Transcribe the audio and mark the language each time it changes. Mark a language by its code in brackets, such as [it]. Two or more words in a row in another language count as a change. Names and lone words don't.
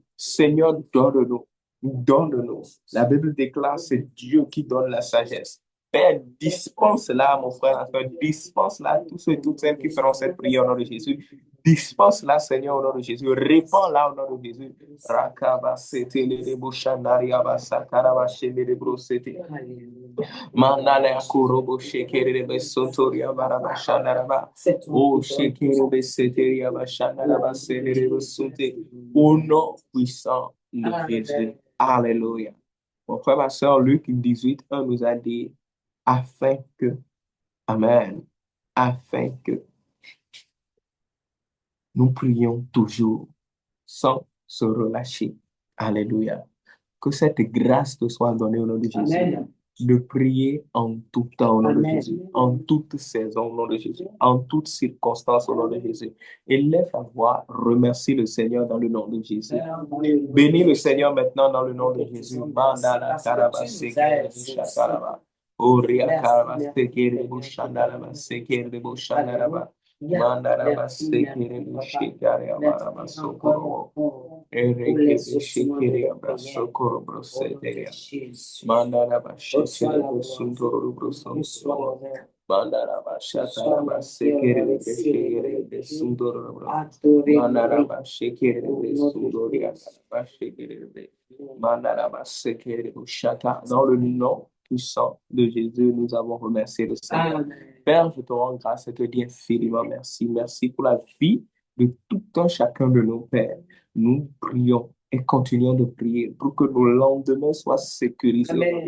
[fr] Seigneur, donne-nous. Donne-nous. La Bible déclare, c'est Dieu qui donne la sagesse. Père, dispense-la, mon frère, dispense-la à tous ceux et toutes celles qui feront cette prière au nom de Jésus. Dispense-la, Seigneur, au nom de Jésus. Répands-la au nom de Jésus. Rakaba, c'était les bouchanariaba, sakaraba, chéné les brossete. Mandale akorobo, shekere les bessotoria, baraba, shanaraba. Oh, shekere les besseteria, bashanaraba, séné les bessote. Au nom puissant de Jésus. Alléluia. Mon frère, ma soeur, Luc 18, 1 nous a dit, afin que, amen, afin que nous prions toujours sans se relâcher. Alléluia. Que cette grâce te soit donnée au nom de Jésus. Amen. De prier en tout temps au nom de Jésus, en toute saison au nom de Jésus, en toutes circonstances au nom de Jésus. Élève la voix, remercie le Seigneur dans le nom de Jésus. Bénis le Seigneur maintenant dans le nom de Jésus. Mandala karaba sekere bushakaraba. Oria karaba sekere bushandaraba sekere bushandaraba. Mandaraba sekere bushikaraba sokoro. Ereke shekere abrasokoro broseteria. Mandaraba shekere busundoro brosondoro. Mandaraba shataraba sekere busundoro bro. Mandaraba shekere busundoria karaba shekere. Mandaraba sekere bushata. Dans le nom puissant de Jésus, nous avons remercié le Seigneur. Amen. Père, je te rends grâce et te dis infiniment merci. Merci pour la vie de tout un chacun de nos pères. Nous prions et continuons de prier pour que nos lendemains soient sécurisés au nom de